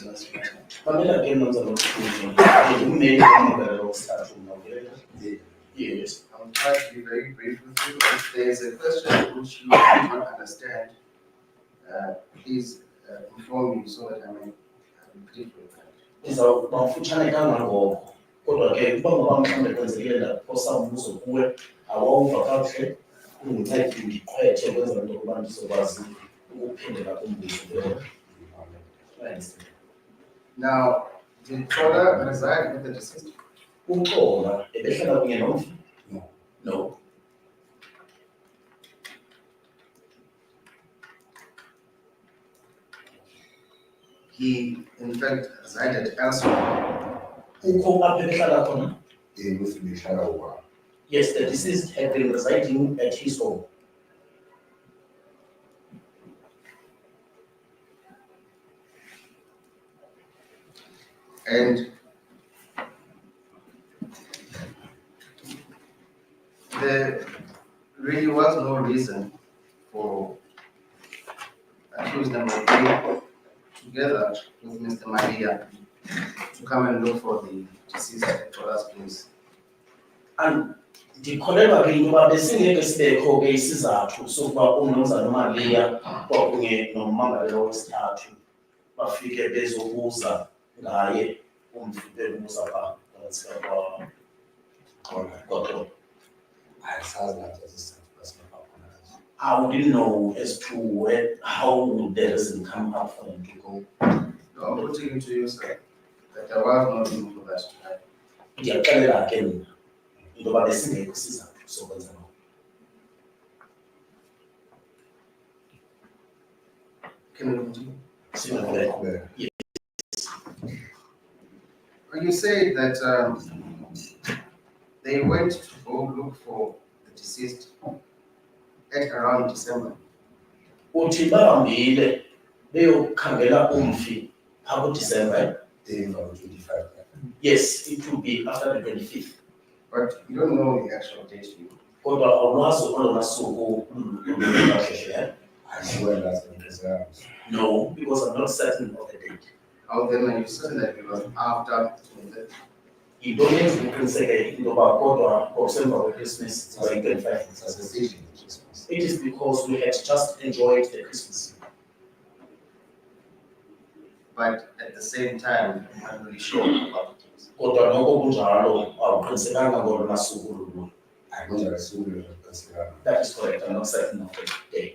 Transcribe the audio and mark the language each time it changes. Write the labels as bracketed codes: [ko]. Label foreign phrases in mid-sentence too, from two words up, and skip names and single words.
[en] Pamela again knows about the women of start Yes. I'll try to be very brief with you. If there's a question which you do not understand, please inform me so that I may repeat with that. [xh] Ndizawuba mfutshane kangangoko, kodwa ke uba ngoba mhlawumbe kwenzekile ndaphosa umbuzo kuwe awawuva kakuhle undincede ndiqhwethe kwenzela into yokuba ndizokwazi ukuphendula kumbuzo leyo. [en] Now, did Tola reside with the deceased? [xh] Uxola ebehlala kunye nomfi? [en] No. No. He, in fact, resided elsewhere [xh] Kukho apho ebehlala khona? [en] with Lechamochamo. Yes, the deceased had been residing at his home. And there really was no reason for accused number together with Mr. Maria to come and look for the deceased for us, please. [xh] And ndikholelwa ke into yoba besingeke sibekho ke isizathu sokuba umnumzana uMaria kwakunye nommangalelwa wesithathu bafike bezobuza ngaye umfi bebuza kwaXolo. [en] I wouldn't know as to how would the reason come up for him to go. No, I'm putting it to you, sir, that there was no reason for that tonight. [xh] Ndiyaxelela ke mna into yoba besingekho isizathu sokwenza lokho. [en] Can we continue? [xh] Singekho. [en] When you say that they went to go look for the deceased at around December, [xh] Uthi bahambile beyokhangela umfi phaa kuDisemba. [en] Yes, it will be after the 25th. but you don't know the actual date. [xh] Kodwa awulazi olona suku lwakhe. [en] No, because I'm not certain of the date. How then are you certain that it was after the [xh] Yinto yenza uqiniseke into yoba kodwa ngokusemva kweChristmas [en] it's going 25th. It is because we had just enjoyed the Christmas. But at the same time, I'm not really sure about the dates. [xh] Kodwa noko kunjalo awuqinisekanga ngolona suku lulu. [en] That is correct, I'm not certain of the day.